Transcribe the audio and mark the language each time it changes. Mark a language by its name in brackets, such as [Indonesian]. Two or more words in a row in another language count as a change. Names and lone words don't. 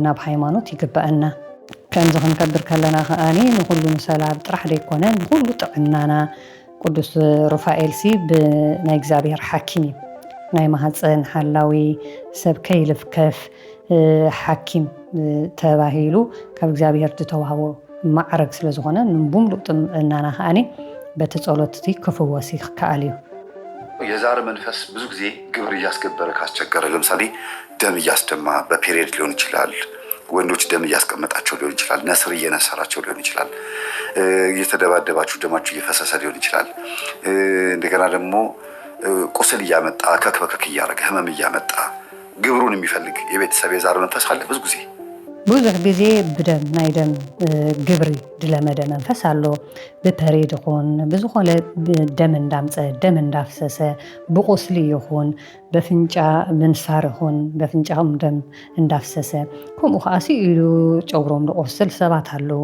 [Tigrinya] ኣብ ሃይማኖት ይግባአና። ከምዚ ክንከብር ከለና ከኣኒ ንኩሉ ሰላም ጥራሕ ደይኮነን ንኩሉ ጥዕናና ቅዱስ ሩፋኤልሲ ብናይ እግዚአብሔር ሓኪም እዩ። ናይ ማህፀን ሓላዊ ሰብ ከይልፍከፍ ሓኪም ተባሂሉ ካብ እግዚአብሔር ዝተዋህቦ ማዕረግ ስለ ዝኾነ ንቡምሉእ ጥዕናና ከኣኒ በቲ ጸሎት እቲ ክፍወስ ይከኣል እዩ። [Amharic] የዛር መንፈስ ብዙ ጊዜ ግብር እያስገበረ ካስቸገረ፣ ለምሳሌ ደም እያስደማ በፔሪየድ ሊሆን ይችላል። ወንዶች ደም እያስቀመጣቸው ሊሆን ይችላል። ነስር እየነሰራቸው ሊሆን ይችላል። እየተደባደባችሁ ደማችሁ እየፈሰሰ ሊሆን ይችላል። እንደገና ደግሞ ቁስል እያመጣ ከክበከክ እያደረገ ህመም እያመጣ ግብሩን የሚፈልግ የቤተሰብ የዛር መንፈስ አለ። [Tigrinya] ብዙሕ ጊዜ ብደም ናይ ደም ግብሪ ድለመደ መንፈስ ኣሎ። ብፐሬድ ይኹን ብዝኾነ ደም እንዳምፀ ደም እንዳፍሰሰ ብቁስሊ ይኹን በፍንጫ ምንሳር ይኹን በፍንጫም ደም እንዳፍሰሰ ከምኡ ከዓ ኢሉ ጨጉሮም ዝቆስል ሰባት ኣለዉ።